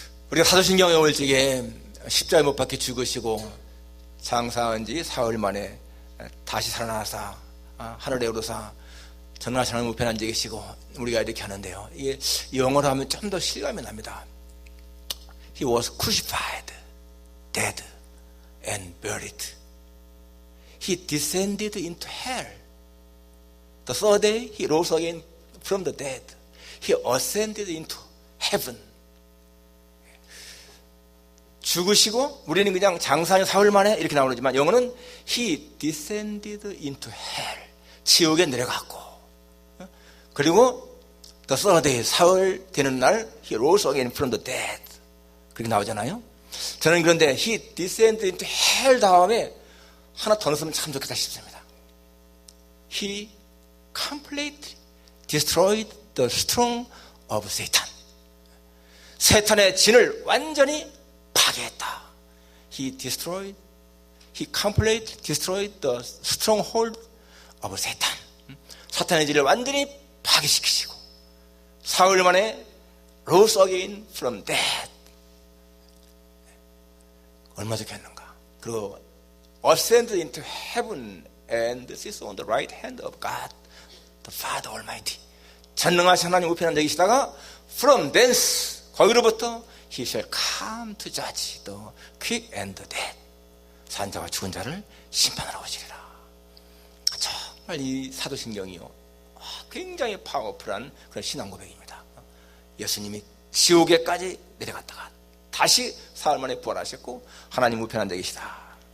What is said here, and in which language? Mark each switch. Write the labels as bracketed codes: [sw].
[ko] 우리가 사도신경에 올 적에 십자가에 못 박혀 죽으시고 장사한 지 사흘 만에 다시 살아나사 하늘에 오르사 전능하신 우편한 자 계시고 우리가 이렇게 하는데요, 이게 영어로 하면 좀 더 실감이 납니다. [en] He was crucified, dead and buried. He descended into hell. The third day he rose again from the dead. He ascended into heaven. [ko] 죽으시고 우리는 그냥 장사한 사흘 만에 이렇게 나오지만 영어는 [en] He descended into hell. [ko] 지옥에 내려갔고, 그리고 [en] the third day, [ko] 사흘 되는 날 [en] He rose again from the dead. [ko] 그렇게 나오잖아요. 저는 그런데 [en] He descended into hell [ko] 다음에 하나 더 넣었으면 참 좋겠다 싶습니다. [en] He completely destroyed the strong of Satan. [ko] 세탄의 진을 완전히 파괴했다. [en] He completely destroyed the stronghold of Satan. [ko] 사탄의 진을 완전히 파괴시키시고 사흘 만에 [en] rose again from death. [ko] 얼마나 좋겠는가. 그리고 [en] ascended into heaven and sits on the right hand of God, the Father Almighty. [ko] 전능하신 하나님 우편한 자 계시다가 [en] from thence, [ko] 거기로부터 [en] He shall come to judge the quick and the dead. [ko] 산자와 죽은 자를 심판하러 오시리라. 정말 이 사도신경이요, 굉장히 파워풀한 그런 신앙 고백입니다. 예수님이 지옥에까지 내려갔다가 다시 사흘 만에 부활하셨고 하나님 우편한 자 계시다.